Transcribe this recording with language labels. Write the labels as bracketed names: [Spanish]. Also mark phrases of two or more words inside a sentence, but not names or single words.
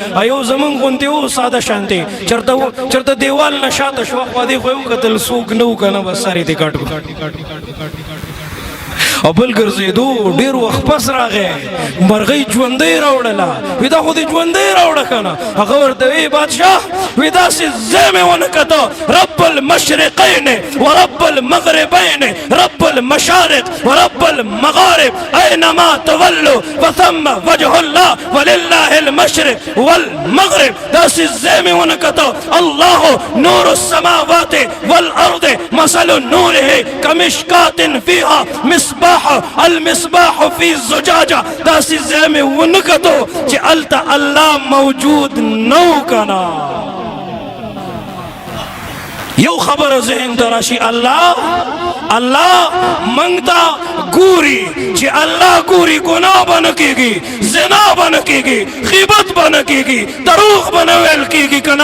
[Pashto] یو زمونږ غوندې و ساده شانتې، چېرته دیوال نه شاته شوه خوا دې خو یې وکتل څوک نه و که نه، بس سر یې دې کټ کړو. او بل ګرځېدو ډېر وخت پس راغی، مرغۍ ژوندۍ راوړله. وي دا خو دې ژوندۍ راوړه که نه. هغه ورته وی بادشاه وی داسې ځای مې ونه کته، [Arabic] رب المشرقین ورب المغربین رب المشارق ورب المغارب اینما تولوا فثم وجه الله ولله المشرق والمغرب. [Pashto] داسې ځای مې ونه کته، [Arabic] الله نور السماوات والارض مثل نوره کمشکات فیها مصباح المصباح فی الزجاجه. [Pashto] داسې ځای مې ونه کتو چې هلته الله موجود نو که نه. یو خبره ذهن ته راشي، الله موږ ته ګوري. چې الله ګوري ګناه به نه کېږي، زنا به نه کېږي، غیبت به نه کېږي، دروغ به نه ویل کېږي که نه.